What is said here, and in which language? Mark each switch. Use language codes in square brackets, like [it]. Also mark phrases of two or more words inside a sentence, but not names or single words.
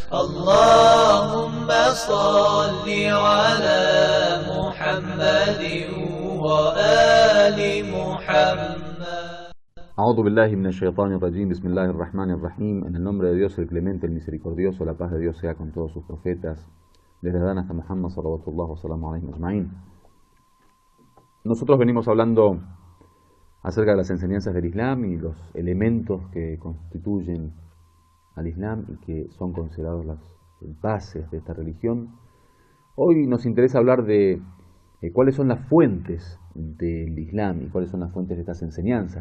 [ar] اللهم صل على محمد وآل محمد. أعوذ بالله من الشيطان الرجيم. بسم الله الرحمن الرحيم. [es] En el nombre de Dios, el clemente, el misericordioso, la paz de Dios sea con todos sus profetas, desde Adán hasta Muhammad [ar] صلى الله وسلم عليه أجمعين. [es] Nosotros venimos hablando acerca de las enseñanzas del Islam y los elementos que constituyen al Islam y que son considerados las bases de esta religión. Hoy nos interesa hablar de cuáles son las fuentes del Islam y cuáles son las fuentes de estas enseñanzas.